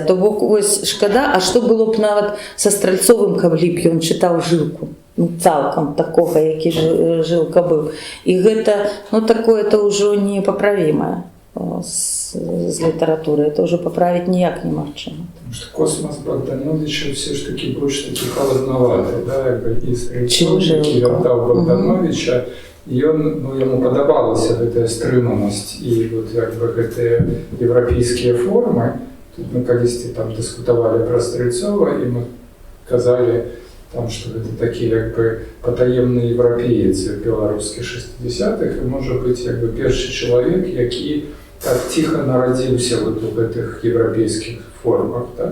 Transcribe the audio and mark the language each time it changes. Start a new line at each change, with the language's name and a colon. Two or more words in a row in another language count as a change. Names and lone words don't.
Belarusian: То бок, вось, шкада, а што было б нават са Стральцовым, каб ліп ён чытаў Жылку? Ну, цалкам такога, які Жылка быў. І гэта, ну, такое-то ўжо непаправімае з літаратуры. Это ўжо паправіць ніяк немагчыма.
Russian: Потому что космос Богдановича все ж таки больше таки холодноватый, да, и Стрельцов,
Belarusian: які вяртаў Богдановича, і ён, ну, яму падабалася гэтая стрыманасць і вот як бы гэтыя еўрапейскія формы. Тут мы калісьці там дыскутавалі пра Стрельцова, і мы казалі там, што гэта такі як бы патаемны еўрапеец беларускі 60-х, і можа быць як бы першы чалавек, які так ціха нарадзіўся вот у гэтых еўрапейскіх формах, да?